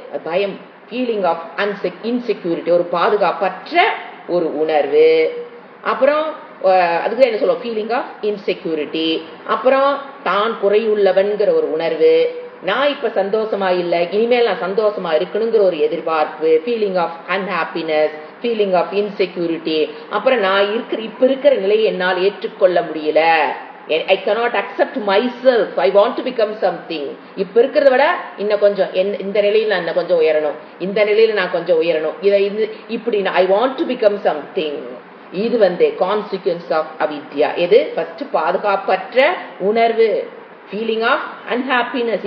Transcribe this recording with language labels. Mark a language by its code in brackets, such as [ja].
[ta] பயம், [en] feeling of insecurity, [ta] ஒரு பாதுகாப்பற்ற ஒரு உணர்வு. அப்புறம் அதுக்கு என்ன சொல்லுவோம்? [en] Feeling of insecurity. [ta] அப்புறம் தான் குறையுள்ளவன்கிற ஒரு உணர்வு, நான் இப்ப சந்தோஷமா இல்ல, இனிமேல் நான் சந்தோஷமா இருக்கணுங்கிற ஒரு எதிர்பார்ப்பு, [en] Feeling of unhappiness, feeling of insecurity. [ta] அப்புறம் நான் இப்ப இருக்கிற நிலையை என்னால் ஏற்றுக்கொள்ள முடியல, [en] I cannot accept myself, I want to become something. [ta] இப்ப இருக்கிறத விட இன்னும் கொஞ்சம் இந்த நிலையில நான் இன்னும் கொஞ்சம் உயரணும், இந்த நிலையில நான் கொஞ்சம் உயரணும், இப்படி [en] I want to become something. [ta] இது [en] consequence of [ta] அவித்யா. எது? ஃபர்ஸ்ட் பாதுகாப்பற்ற உணர்வு, [en] Feeling of unhappiness.